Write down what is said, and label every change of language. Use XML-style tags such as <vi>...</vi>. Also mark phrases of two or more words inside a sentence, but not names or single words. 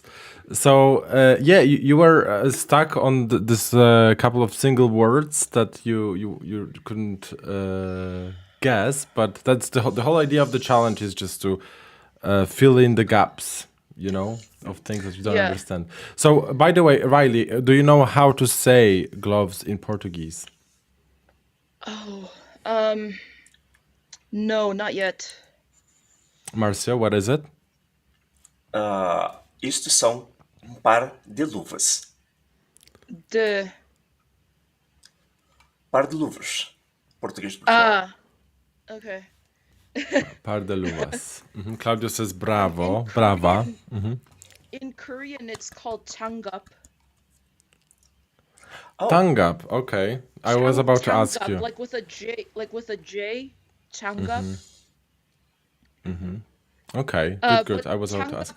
<en>So yeah, you were stuck on this couple of single words that you couldn't guess, but that's the whole idea of the challenge, is just to fill in the gaps, of things that you don't yeah. understand. So, by the way, Riley, do you know how to say gloves in Portuguese? Oh, no, not yet. Marcio, what is it?</en> <pt>Isto são um par de luvas. De, Par de luvas. Português de Portugal.</pt> <en>ah, okay.</en> <pt>Par de luvas.</pt> <en>Claudio says In bravo, brava. Korean, in Korean, it's called changup. Oh, Tangap, okay. I was about to ask Changup, you. like with a J, changup. Okay, good, good. But I was about to ask.</en>